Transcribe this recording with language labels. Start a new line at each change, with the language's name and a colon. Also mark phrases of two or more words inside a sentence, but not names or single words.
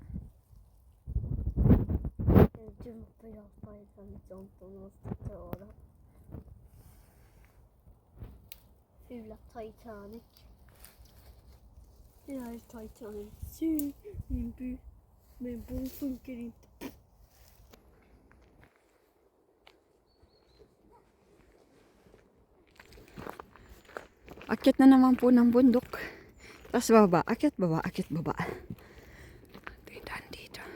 Swedish: En dum pirat Titanic som de måste klara. Fula Titanic. Det här är Titanic. Se, min by. Min bom funkar inte.
Filipino: Akyat na naman po ng bundok. Tapos baba, akyat baba, akyat baba. Tingnan dito.